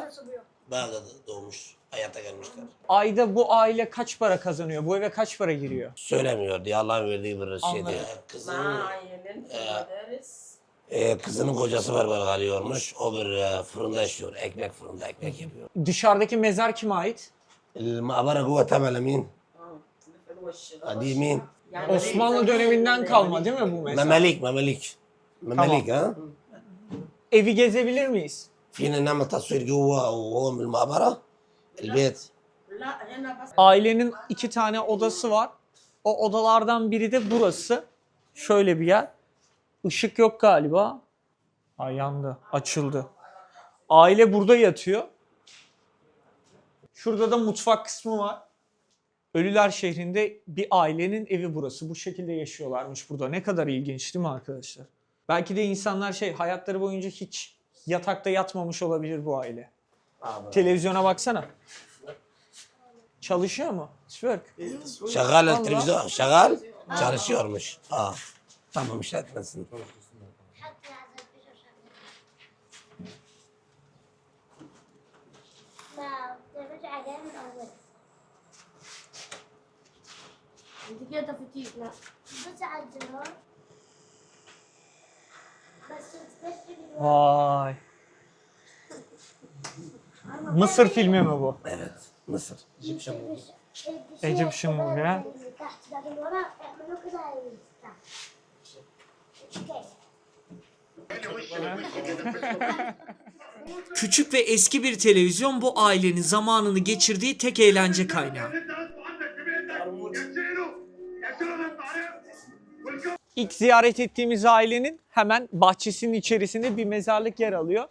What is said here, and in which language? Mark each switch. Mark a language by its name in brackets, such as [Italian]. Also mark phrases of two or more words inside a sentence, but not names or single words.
[Turkish] Bağdat'ta doğmuş, hayata gelmişler. Ayda bu aile kaç para kazanıyor? Bu eve kaç para giriyor? Söylemiyor diye Allah'ın verdiği bir şey diye. Kızının kocası var alıyormuş. O bir fırında yaşıyor. Ekmek fırında ekmek yapıyor. Dışarıdaki mezar kime ait? [Arabic] المقبرة جوه تبع لمين؟ قديمين [Turkish] Osmanlı döneminden kalma değil mi bu mezar? [Arabic] مماليك ha? [Turkish] Evi gezebilir miyiz? [Arabic] فينا نعمل تصوير جوه وهو من المقبرة البيت. [Turkish] Ailenin 2 tane odası var. O odalardan biri de burası. Şöyle bir yer. Işık yok galiba. Ay, yandı. Açıldı. Aile burada yatıyor. Şurada da mutfak kısmı var. Ölüler şehrinde bir ailenin evi burası. Bu şekilde yaşıyorlarmış burada. Ne kadar ilginç değil mi arkadaşlar? Belki de insanlar hayatları boyunca hiç yatakta yatmamış olabilir bu aile. Televizyona baksana. Çalışıyor mu? Süper. [Arabic] شغال التلفزيون شغال çalışıyormuş. [Turkish] Tamam işletmesin. [Arabic] انت كده تفتيش لا بس على الزرار بس تكتب [Turkish] Vay. Mısır filmi mi bu? Evet, Mısır. [English] Egyptian movie ha? [Arabic] تحت لكن ورا اعملوا كده تحت [Turkish] Küçük ve eski bir televizyon bu ailenin zamanını geçirdiği tek eğlence kaynağı. İlk ziyaret ettiğimiz ailenin hemen bahçesinin içerisinde bir mezarlık yer alıyor.